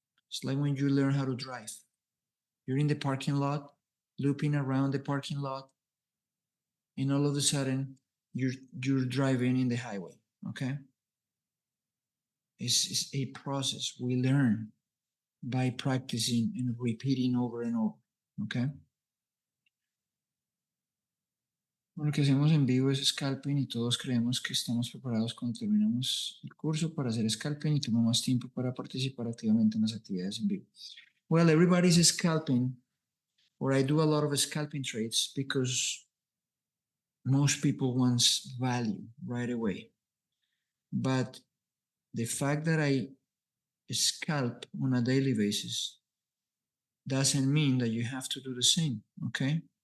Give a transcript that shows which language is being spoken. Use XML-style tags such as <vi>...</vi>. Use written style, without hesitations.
<en>It's like when you learn how to drive. You're in the parking lot, looping around the parking lot, and all of a sudden, you're driving in the highway. Okay? It's a process. We learn by practicing and repeating over and over. Okay?</en> <es>Lo que hacemos en vivo es scalping y todos creemos que estamos preparados cuando terminamos el curso para hacer scalping y tenemos más tiempo para participar activamente en las actividades en vivo.</es> <en>Well, everybody's scalping, or I do a lot of scalping trades because most people want value right away. But the fact that I scalp on a daily basis doesn't mean that you have to do the same, okay?</en>